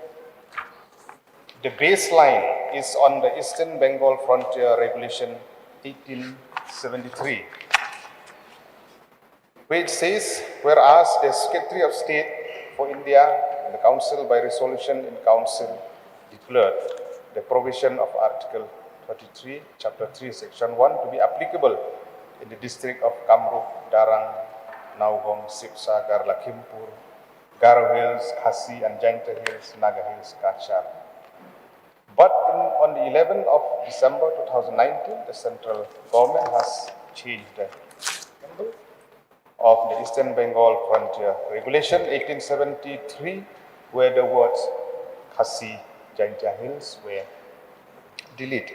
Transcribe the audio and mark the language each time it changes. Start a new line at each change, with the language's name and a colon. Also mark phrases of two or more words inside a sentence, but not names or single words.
English: baseline is on the Eastern Bengal Frontier Regulation 1873, which says, whereas the Secretary of State for India and the Council by resolution in Council declared the provision of Article 33, Chapter 3, Section 1 to be applicable in the district of Kamrup, Darang, Naugong, Sipsa, Garlakimpur, Garo Hills, Khasi, and Jaintia Hills, Naga Hills, Kachar. But on the 11th of December 2019, the central government has changed the symbol of the Eastern Bengal Frontier Regulation 1873, where the words Khasi, Jaintia Hills were deleted.